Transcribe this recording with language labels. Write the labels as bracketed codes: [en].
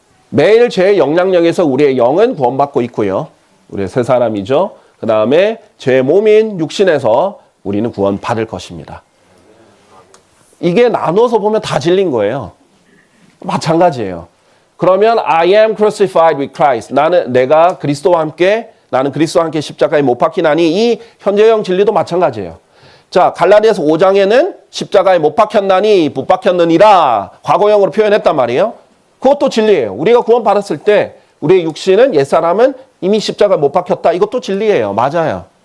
[ko] 매일 죄의 영향력에서 우리의 영은 구원받고 있고요. 우리의 새 사람이죠. 그 다음에 죄의 몸인 육신에서 우리는 구원받을 것입니다. 이게 나눠서 보면 다 진린 거예요. 마찬가지예요. [en] 그러면 I am crucified with Christ. [ko] 내가 그리스도와 함께, 나는 그리스도와 함께 십자가에 못 박히나니, 이 현재형 진리도 마찬가지예요. 자, 갈라디아서 5장에는 십자가에 못 박혔나니 못 박혔느니라 과거형으로 표현했단 말이에요. 그것도 진리예요. 우리가 구원받았을 때 우리의 육신은, 옛사람은 이미 십자가에 못 박혔다. 이것도 진리예요. 맞아요.